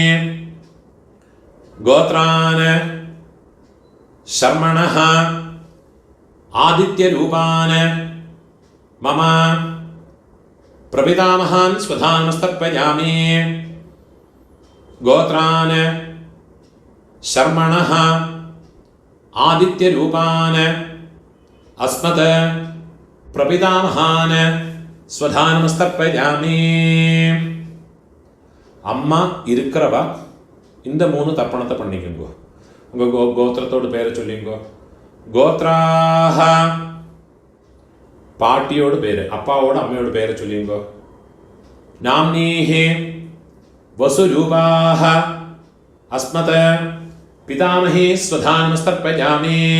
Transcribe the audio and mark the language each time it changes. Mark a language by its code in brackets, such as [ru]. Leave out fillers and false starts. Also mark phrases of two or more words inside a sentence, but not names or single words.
[sa] गोत्रान् शर्मणः आदित्यरूपान् मम प्रपितामहान् स्वधानमस्तर्पयामि. गोत्रान् शर्मणः ആദിത്യരൂപാൻ അസ്മത് പ്രപിതാമഹാൻ സ്വധാനമസ്തർപ്പയാമി. [ta] அம்மா இருக்கிறவா இந்த 3 தர்ப்பணத்தை பண்ணிக்கோங்க. உங்கள் கோத்திரத்தோட பேரை சொல்லிங்கோ. கோத்ராஹ பாட்டியோட பேர், அப்பாவோட அம்மையோட பேரை சொல்லிங்கோ. [sa] नाम्नीः वसुरूपाः अस्मत् पितामहीः स्वधानमस्तर्पयामि.